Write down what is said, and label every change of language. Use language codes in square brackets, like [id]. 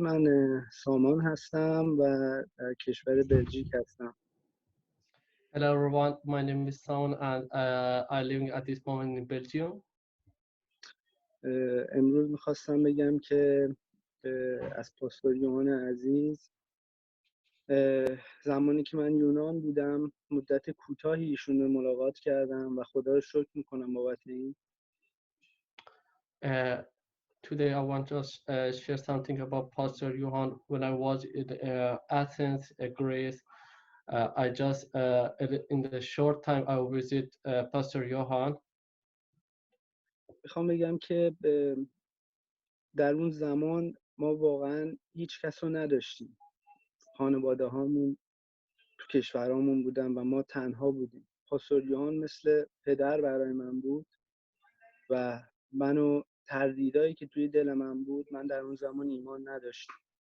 [fa] من سامان هستم و کشور بلژیک هستم. [en] Hello everyone, my name is Saun and I living at this moment in Belgium. [fa] امروز میخواستم بگم که از پاستور یوحنا عزیز، زمانی که من یونان بودم مدت کوتاهی ایشون رو ملاقات کردم و خدا رو شکر میکنم بابت این. [en] Today I want to share something about Pastor Johan. When I was in Athens, Greece, I just in the short time I visit Pastor Johan. [fa] میخوام بگم که در اون زمان ما واقعا هیچ کس رو نداشتیم. خانواده هامون تو کشورامون بودن و ما تنها بودیم. پاستور یوحنا مثل پدر برای من بود و منو تردیدایی که توی دل من بود، من در اون زمان ایمان نداشتم.